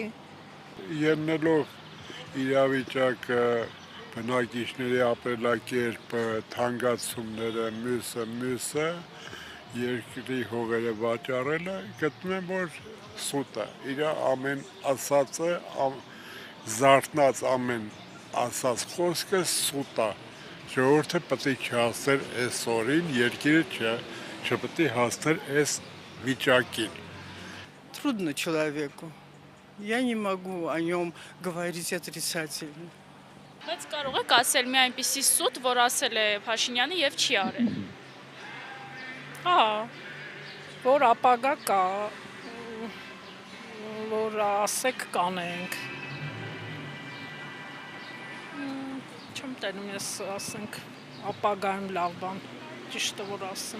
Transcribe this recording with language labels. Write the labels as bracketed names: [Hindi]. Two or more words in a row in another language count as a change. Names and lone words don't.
[Armenian] Ելնելով իրավիճակը, բնակիչների ապրելակերպը, թանկացումները, մյուսը, երկրի հողերը վաճառելը, գտնում եմ, որ սուտ է։ Իր ամեն ասածը, զարթնած ամեն ասած խոսքը սուտ է։ Ժողովուրդը պետք է չհասներ այս օրին, երկիրը չպետք է հասներ այս վիճակին։ [Russian] Трудно человеку. Я не могу о нем говорить отрицательно. [Armenian] Բայց կարող եք ասել մի այնպիսի սուտ, որ ասել է Փաշինյանը եւ չի արել։ Հա, որ ապագա կա, որ ասեք կանենք։ Չեմ տենում ես ասենք ապագայում լավ բան, ճիշտը որ ասեմ։